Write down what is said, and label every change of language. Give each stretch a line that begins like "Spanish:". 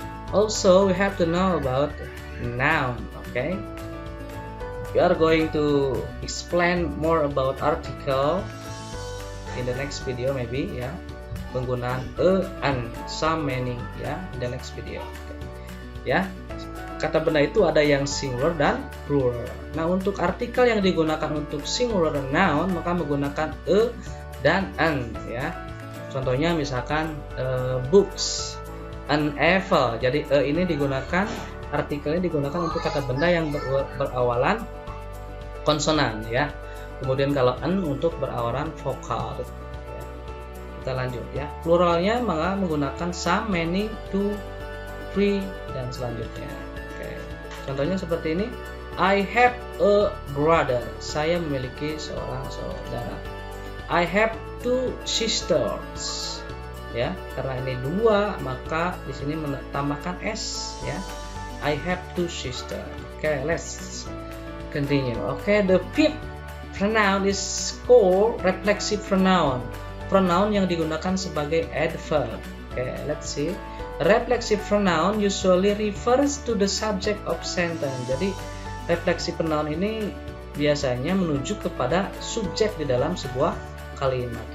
English: Also, we have to know about noun, okay? We are going to explain more about article in the next video, maybe, ya.
Indonesian: Penggunaan a, an, some, many, ya,
English: in the next video.
Indonesian: Okay. Ya, kata benda itu ada yang singular dan plural. Nah, untuk artikel yang digunakan untuk singular noun, maka menggunakan a dan an, ya. Contohnya misalkan books. An apple. Jadi ini digunakan, artikelnya digunakan untuk kata benda yang berawalan konsonan, ya. Kemudian kalau an untuk berawalan vokal. Ya. Kita lanjut, ya. Pluralnya maka menggunakan some, many, two, three dan selanjutnya. Oke. Contohnya seperti ini.
English: I have a brother.
Indonesian: Saya memiliki seorang saudara.
English: I have two sisters.
Indonesian: Ya, karena ini dua, maka di sini menambahkan s, ya.
English: I have two sisters. Okay, let's continue. Okay, the fifth pronoun is called reflexive pronoun.
Indonesian: pronoun yang digunakan sebagai adverb.
English: Okay, let's see. Reflexive pronoun usually refers to the subject of sentence.
Indonesian: Jadi refleksi pronoun ini biasanya menuju kepada subjek di dalam sebuah kalimat.